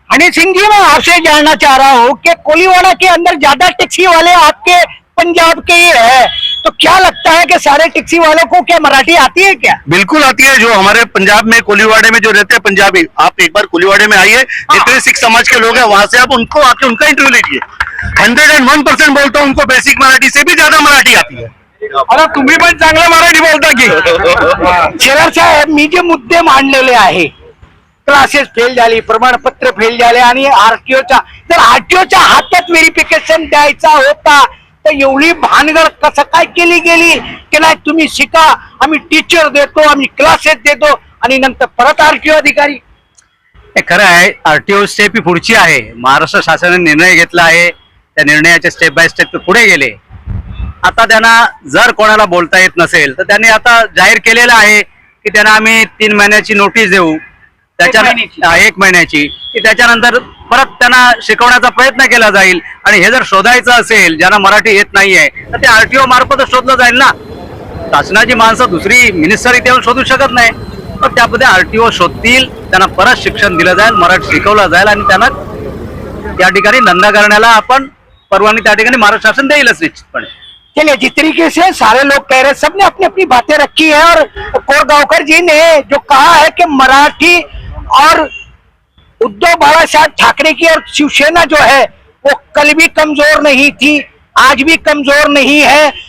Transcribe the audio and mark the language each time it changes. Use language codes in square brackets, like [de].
[hi] हनी सिंह जी, मैं आपसे जानना चाह रहा हूँ कि कोलीवाड़ा के अंदर ज्यादा टैक्सी वाले आपके पंजाब के ही है, तो क्या लगता है कि सारे टैक्सी वालों को क्या मराठी आती है क्या? बिल्कुल आती है। जो हमारे पंजाब में कोलीवाड़े में जो रहते हैं पंजाबी, आप एक बार कोलीवाड़े में आइए, जितने सिख समाज के लोग हैं वहां से आप उनको आके उनका इंटरव्यू लीजिए। 101% बोलता हूँ उनको बेसिक मराठी से भी ज्यादा मराठी आती है। [mr] अरे तुम्ही पण चांगलं मराठी बोलता की? शेलार साहेब, मी जे मुद्दे मांडलेले आहे, क्लासेस फेल झाली, प्रमाणपत्र फेल झाले आणि आरटीओच्या, जर आरटीओच्या हातात व्हेरिफिकेशन द्यायचा होता तर एवढी भानगड कसं काय केली गेली की नाही तुम्ही शिका, आम्ही टीचर देतो, आम्ही क्लासेस देतो आणि नंतर परत आरटीओ अधिकारी. हे खरं आहे. आरटीओ स्टेप ही पुढची आहे. महाराष्ट्र शासनाने निर्णय घेतला आहे, त्या निर्णयाचे स्टेप बाय स्टेप ते पुढे गेले. आता त्यांना जर कोणाला बोलता येत नसेल तर त्यांनी आता जाहीर केलेलं आहे की त्यांना आम्ही 3 महिन्याची नोटीस देऊ, त्याच्या 1 महिन्याची, की त्याच्यानंतर परत त्यांना शिकवण्याचा प्रयत्न केला जाईल. आणि हे जर शोधायचं असेल ज्यांना मराठी येत नाहीये तर ते आरटीओ मार्फतच शोधलं जाईल ना. शासनाची माणसं दुसरी मिनिस्टर इथे येऊन शोधू शकत नाही. तर त्यामध्ये आरटीओ शोधतील, त्यांना परत शिक्षण दिलं जाईल, मराठी शिकवलं जाईल आणि त्यांना त्या ठिकाणी धंदा करण्याला आपण परवानगी त्या ठिकाणी महाराष्ट्र शासन देईलच निश्चितपणे. [hi] चलिए, जिस तरीके से सारे लोग कह रहे हैं, सबने अपनी अपनी बातें रखी है और कोरगांवकर जी ने जो कहा है कि मराठी और उद्धव बाळासाहेब ठाकरे की और शिवसेना जो है वो कल भी कमजोर नहीं थी, आज भी कमजोर नहीं है.